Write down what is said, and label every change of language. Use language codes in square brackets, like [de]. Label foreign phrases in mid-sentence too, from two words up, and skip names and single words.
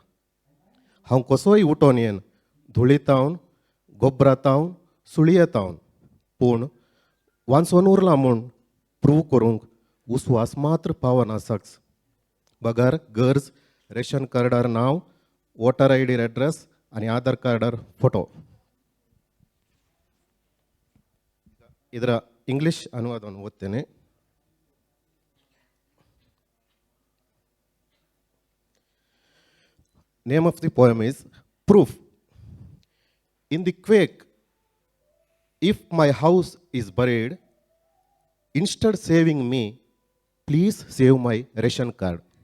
[kok] हांव कसोय उठोन येन धुळीतावन गोब्रातावन सुळयेतावन पूण वांचून उरला म्हूण प्रूव करूंक उस्वास मात्र पावना सक्स. बगार गरज रेशन कार्डार नांव, [en] voter ID address [kok] आनी आधार कार्डार फोटो. [kn] ಇದರ ಇಂಗ್ಲಿಷ್ ಅನುವಾದವನ್ನು ಓದ್ತೇನೆ. [en] Name of the poem is Proof. In the quake, if my house is buried, instead saving me, please save my ration card.